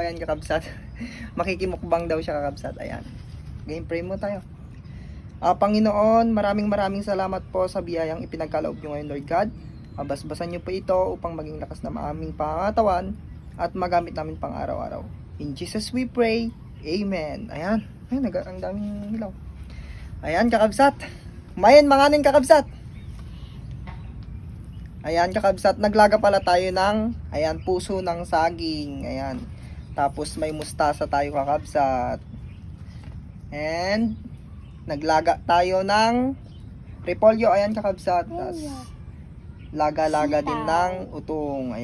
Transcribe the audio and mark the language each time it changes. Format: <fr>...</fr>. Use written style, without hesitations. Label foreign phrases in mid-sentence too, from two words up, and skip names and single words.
<tl>Ayan, kakabsat. Makikimukbang daw siya, kakabsat. Ayan. Game, pray mo tayo. Panginoon, maraming salamat po sa biyayang ipinagkaloob nyo ngayon,</tl> <en>Lord God.</en> <tl>Basbasan nyo po ito upang maging lakas na aming pangatawan at magamit namin pang araw-araw.</tl> <en>In Jesus we pray.</en> <tl>Amen. Ayan. Ay, ang daming hilaw. Ayan, kakabsat.</tl> <ilo>Mayan, manganing kakabsat.</ilo> <tl>Ayan, kakabsat. Naglaga pala tayo ng, ayan, puso ng saging. Ayan. Tapos may mustasa tayo, kakabsat. And naglaga tayo ng repolyo. Ayan, kakabsat. Tapos laga-laga din ng utong.</tl>